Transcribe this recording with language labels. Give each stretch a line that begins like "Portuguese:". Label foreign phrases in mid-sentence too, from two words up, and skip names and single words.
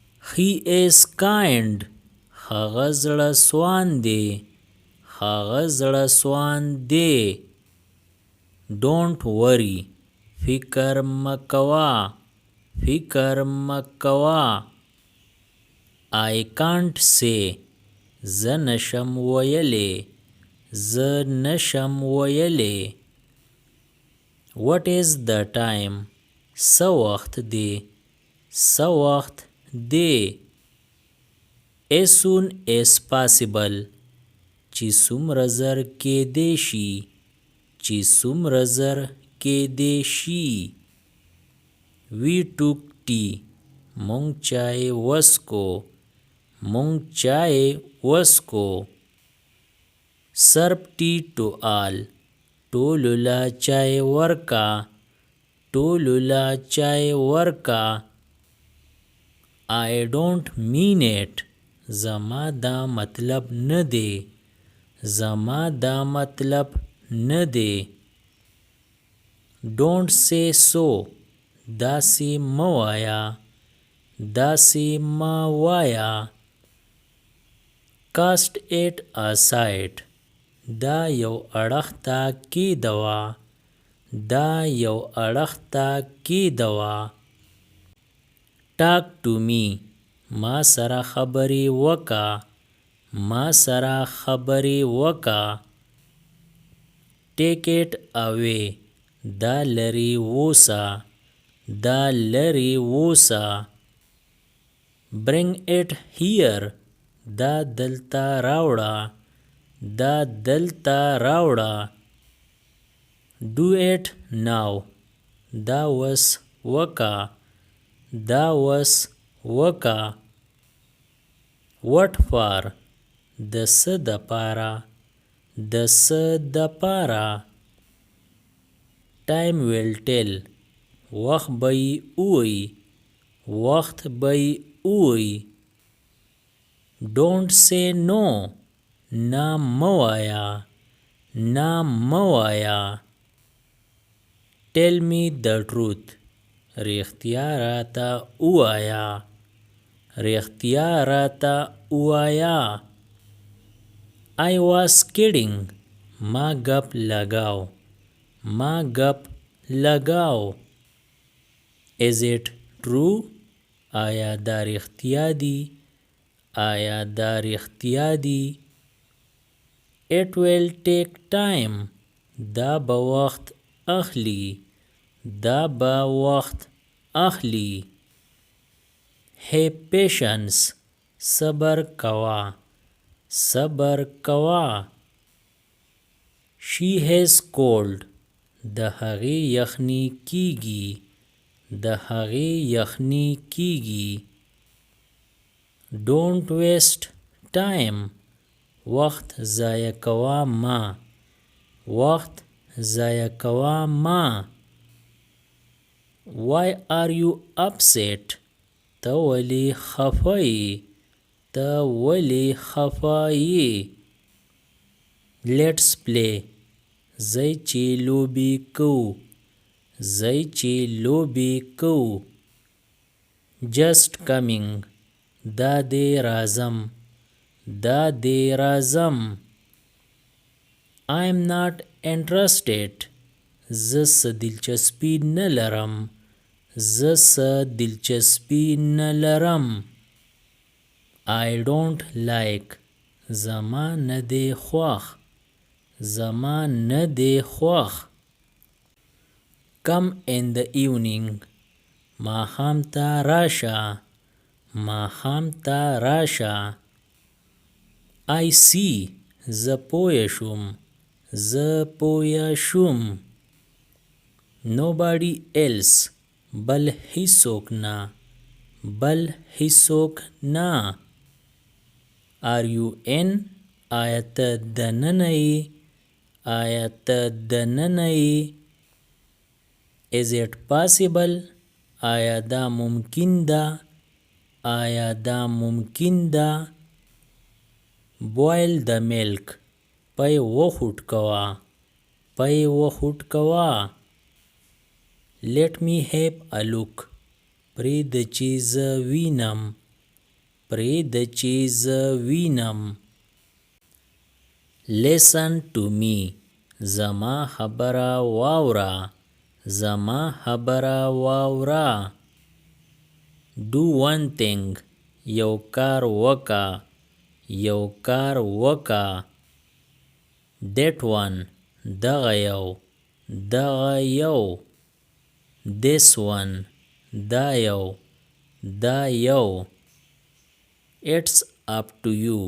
English: He is kind.
Pashto: هغه زړه سوان دی. هغه زړه سوان دی.
English: Don't worry.
Pashto: فکر مکوا. فکر مکوا.
English: I can't say.
Pashto: زه نشم ویلی. زه نشم ویلی.
English: What is the time?
Pashto: څه وخت دی. څه وخت دی.
English: As soon as possible.
Pashto: چې څومره زر کېدی شي. چې څومره زر کېدی شي.
English: We took tea.
Pashto: مونږ چای وڅکو. مونږ چای وڅکو.
English: Serve tea to all.
Pashto: ټولو له چای ورکا. ټولو له چای ورکا.
English: I don't mean it.
Pashto: زما دا مطلب نه دی. زما دا مطلب نه دی.
English: Don't say so.
Pashto: داسې مه وایه. داسې مه وایه.
English: Cast it aside.
Pashto: دا یو اړخ ته کېږدوه. دا یو اړخ ته کېږدوه.
English: Talk to me.
Pashto: ما سره خبرې وکړه. ما سره خبرې وکړه.
English: Take it away.
Pashto: دا لرې ووسه. دا لرې ووسه.
English: Bring it here.
Pashto: دا دلته راوړه. دا دلته راوړه.
English: Do it now.
Pashto: دا وس وکړه. دا وس وکړه.
English: What for?
Pashto: د څه دپاره. د څه دپاره.
English: Time will tell.
Pashto: وخت به یې ووایي. وخت به یې ووایي.
English: Don't say no.
Pashto: نه مه وایه. نه مه وایه.
English: Tell me the truth.
Pashto: رښتیا راته ووایه. رښتیا راته ووایه.
English: I was kidding.
Pashto: ما ګپ لګاو. ما ګپ لګاو.
English: Is it true?
Pashto: آیا دا رښتیا دي. آیا دا رښتیا دي.
English: It will take time.
Pashto: دا به وخت اخلي. دا به وخت اخلي.
English: Have patience.
Pashto: صبر کوه. صبر کوه.
English: She has cold.
Pashto: د هغې یخني کېږي. د هغې یخني کېږي.
English: Don't waste time.
Pashto: وخت ضایع کوه مه. وخت ضایع کوه مه.
English: Why are you upset?
Pashto: ته ولې خفه یې. ته ولې خفه یې.
English: Let's play.
Pashto: ځئ چې لوبې کوو. ځئ چې لوبې کوو.
English: Just coming.
Pashto: دا دې راځم. دا دې راځم.
English: I'm not interested.
Pashto: زه څه دلچسپي نه لرم. زه څه دلچسپي نه لرم.
English: I don't like.
Pashto: زما نه دی خوښ. زما نه دی خوښ.
English: Come in the evening.
Pashto: ماښام ته راشه. ماښام ته راشه.
English: I see.
Pashto: زه پوه شوم. زه پوه شوم.
English: Nobody else.
Pashto: بل هیڅوک نه. بل هیڅوک نه.
English: Are you in?
Pashto: آیا ته دننه یې. آیا ته دننه یې.
English: Is it possible?
Pashto: آیا دا ممکن ده. آیا دا ممکن ده.
English: Boil the milk.
Pashto: پی وخوټ کوه. پی وخوټ کوه.
English: Let me have a look.
Pashto: پرېږده چې زه وینم. پرېږده چې زه وینم.
English: Listen to me.
Pashto: زما خبره واوره. زما خبره واوره.
English: Do one thing.
Pashto: یو کار وکه. یو کار وکه.
English: That one.
Pashto: دغه یو. دغه یو.
English: This one.
Pashto: دا یو. دا یو.
English: It's up to you.